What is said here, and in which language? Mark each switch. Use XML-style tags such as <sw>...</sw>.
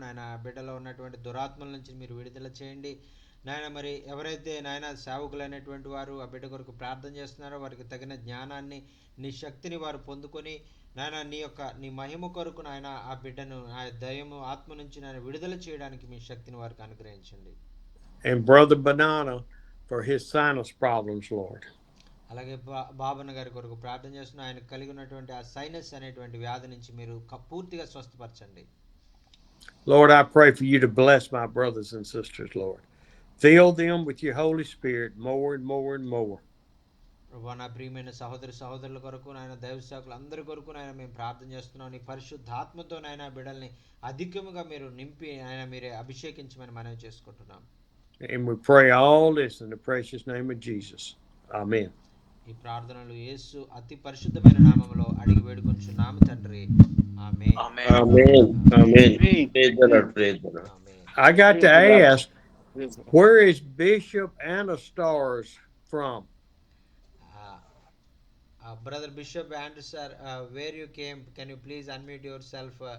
<te>నాయన ఆ బిడ్డలో ఉన్నటువంటి దురాత్మల నుంచి మీరు విడుదల చేయండి నాయన. మరి ఎవరైతే నాయన సేవకులైనటువంటి వారు ఆ బిడ్డ కొరకు ప్రార్థన చేస్తున్నారో వారికి తగిన జ్ఞానాన్ని, నీ శక్తిని వారు పొందుకొని నాయన నీ మహిమ కొరకు నాయన ఆ బిడ్డను ఆ దయము ఆత్మ నుంచి నాయన విడుదల చేయడానికి మీ శక్తిని వారికి అనుగ్రహించండి.</te> <en>And Brother Banana for his sinus problems, Lord.</en> <te>అలాగే బాబన్న గారి కొరకు ప్రార్థన చేస్తున్న ఆయన కలిగి ఉన్నటువంటి ఆ సైనస్ అనేటువంటి వ్యాధి నుంచి మీరు పూర్తిగా స్వస్థపరచండి.</te> <en>Lord, I pray for you to bless my brothers and sisters, Lord. Fill them with your Holy Spirit more and more and more.</en> <te>ప్రభువా, నా ప్రియమైన సహోదరుల కొరకు నాయన, దైవ సేవకులు అందరి కొరకు నాయన మేము ప్రార్థన చేస్తున్నాం. నీ పరిశుద్ధాత్మతో నాయన బిడ్డల్ని అధికముగా మీరు నింపి ఆయన మీరే అభిషేకించమని మనవి చేసుకుంటున్నాం.</te> <en>And we pray all this in the precious name of Jesus. Amen.</en> <te>ఈ ప్రార్థనలు యేసు అతి పరిశుద్ధమైన నామములో అడిగి వేడుకొంచున్నాము తండ్రి. ఆమేన్.</te> <en>Amen. Amen. Praise the Lord. Praise the Lord.</en> <te>Amen.</te> <en>I got to ask, where is Bishop Anastars from? Brother Bishop Andrews, sir, where you came, can you please unmute yourself?</en>